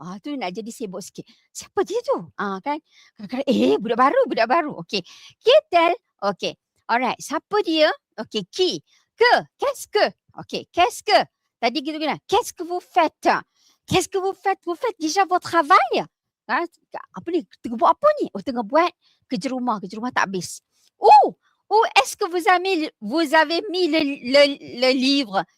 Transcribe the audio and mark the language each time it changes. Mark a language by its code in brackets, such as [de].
[ms] Tu nak jadi sibuk sikit. Siapa dia tu? Kan? Kadang-kadang, budak baru. Okey. [fr] Qui est-elle? [ms] Okey. Alright. Siapa dia? Okey. Qui? Que? [fr] Qu'est-ce que? [ms] Okey. Qu'est-ce que? Tadi kita kena. [fr] Qu'est-ce que vous faites? Qu'est-ce que vous faites? Vous faites déjà votre travail? [ms] Apa ni? Tengah buat apa ni? Tengah buat kerja rumah tak habis. [fr] Où est-ce que vous avez mis le livre?